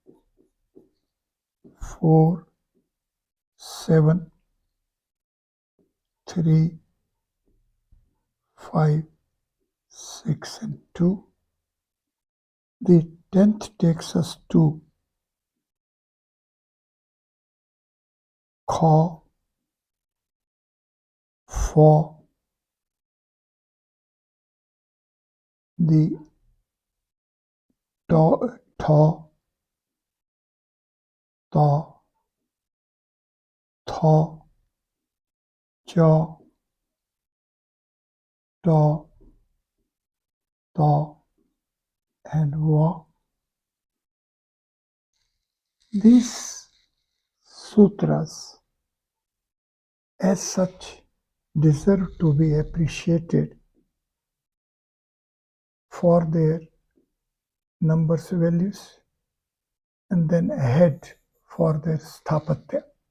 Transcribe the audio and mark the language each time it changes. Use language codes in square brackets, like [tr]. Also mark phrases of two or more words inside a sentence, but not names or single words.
[en] 4, 7, 3, 5, 6, and 2. The 10th takes us to Kha, Fa. The tha, tha, tha, cha, ta, ta, and va. These sutras, as such, deserve to be appreciated for their numbers values and then ahead for their sthapatya.